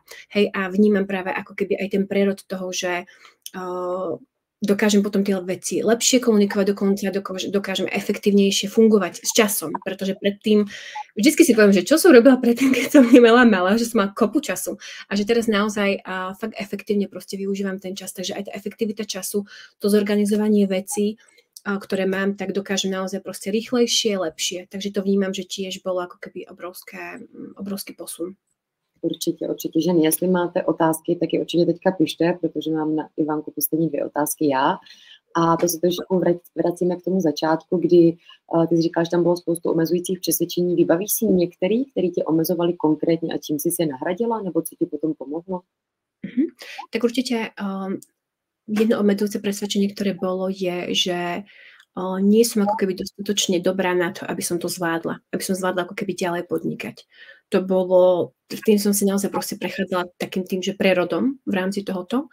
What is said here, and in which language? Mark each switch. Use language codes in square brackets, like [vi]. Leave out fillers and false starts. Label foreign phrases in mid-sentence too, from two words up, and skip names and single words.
[sk] Hej, a vnímam práve ako keby aj ten prerod toho, že dokážem potom tie veci lepšie komunikovať dokonca, dokážem efektívnejšie fungovať s časom, pretože predtým, vždycky si poviem, že čo som robila predtým, keď som nemala malá, že som mala kopu času a že teraz naozaj fakt efektívne proste využívam ten čas, takže aj tá efektivita času, to zorganizovanie vecí, ktoré mám, tak dokážem naozaj proste rýchlejšie, lepšie. Takže to vnímam, že tiež bolo ako keby obrovský posun. [cs] Určitě, určitě, ženy. Jestli máte otázky, tak je určitě teďka pište, protože mám na Ivanku poslední 2 otázky já. A to se trošku vracíme k tomu začátku, kdy ty jsi říkala, že tam bylo spoustu omezujících přesvědčení. Vybavíš si některý, který tě omezovali konkrétně a čím jsi je nahradila, nebo co ti potom pomohlo? [sk] Tak určite jedno obmedzujúce presvedčenie, ktoré bolo, je, že nie som ako keby dostatočne dobrá na to, aby som to zvládla. Aby som zvládla ako keby ďalej podnikať. To bolo, tým som si naozaj proste prechádzala takým tým, že prerodom v rámci tohoto.